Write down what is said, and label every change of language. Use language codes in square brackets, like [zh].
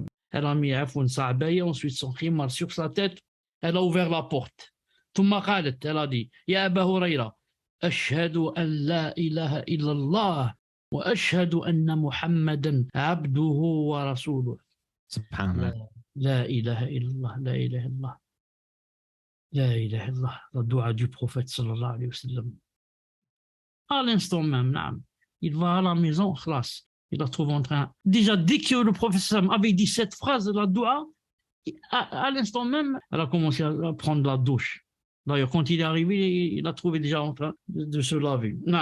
[fr] Elle a mis ensuite son khimar sur sa tête. Elle a ouvert la porte. Elle a dit [ar] Ya Aba Huraira, أشهد أن لا إله إلا الله وأشهد أن محمدا عبده ورسوله. سبحان الله. لا إله إلا الله لا إله إلا الله لا إله إلا الله. [fr] Le dua du prophète sallallahu alayhi wa sallam. À l'instant même, il va à la maison, khlas, il la trouve en train. Déjà, dès que le prophète sallam avait dit cette phrase, la dua, à l'instant même, elle a commencé à prendre la douche. D'ailleurs, quand il est arrivé, il a trouvé déjà en train de se laver.